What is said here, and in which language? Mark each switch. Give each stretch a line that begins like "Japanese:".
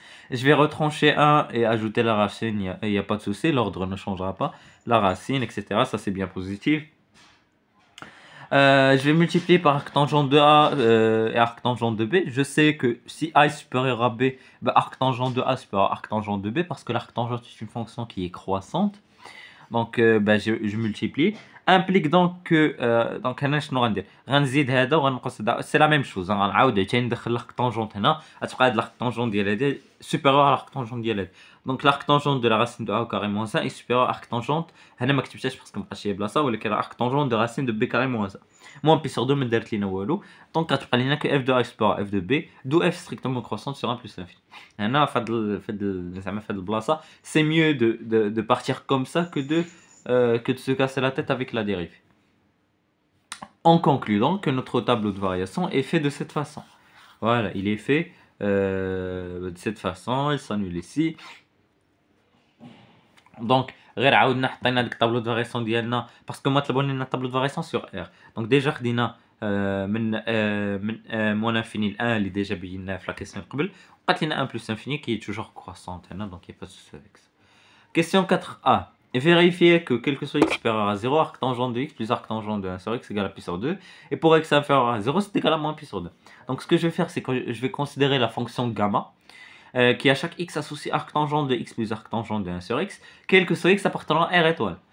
French: Je vais retrancher 1 et ajouter la racine, il n'y a pas de souci, l'ordre ne changera pas. La racine, etc. Ça c'est bien positif. Je vais multiplier par arctangente de A et arctangente de B. Je sais que si A est supérieur à B, bah, arctangente de A est supérieur à arctangente de B parce que l'arctangente est une fonction qui est croissante. Donc bah, je multiplie.
Arabic: Implique donc que donc هنا شنو غندير غنزيد هذا وغنقص هذا سي لا ميم شوز غنعاود عاوتاني ندخل l'arctangente هنا غتبقى هاد l'arctangente ديال هادي
French: supérieur à l'arctangente
Arabic: ديال هادي.
French: Donc l'arctangente de la racine de a au carré moins 1 est supérieur à l'arctangente
Arabic: هنا ما كتبتهاش باسكو مابقاش هي بلاصه ولكن
French: l'arctangente de racine de b carré moins 1 moins pi sur 2
Arabic: ما دارت لينا والو.
French: Donc
Arabic: غتبقى لينا
French: que f de a supérieur à f de b d'où f strictement croissante sur 1 plus l'infini.
Arabic: هنا زعما في هاد البلاصه
French: c'est mieux de partir comme ça que de se casser la tête avec la dérivée. En concluant que notre tableau de variation est fait de cette façon. Voilà, il est fait De cette façon, il s'annule ici.
Arabic: Donc, غير عاودنا حطينا ديك الطابلو دو فارياسيون ديالنا باسكو هما طلبوا لنا طابلو دو فارياسيون سور ار. دونك ديجا خدينا من موان انفيني ل 1 اللي ديجا بيناه في لا كيسيون قبل، وقالت لنا 1 بلس انفيني كي توجور كرواسونت هنا، دونك يا با سوسي افيك سا.
French: Question 4a. Vérifiez que quel que soit x supérieur à 0, arc tangent de x plus arc tangent de 1 sur x égale à pi sur 2. Et pour x inférieur à 0, c'est égal à moins pi sur 2. Donc ce que je vais faire, c'est que je vais considérer la fonction gamma, qui à chaque x associe arc tangent de x plus arc tangent de 1 sur x, quel que soit x appartenant à R étoile.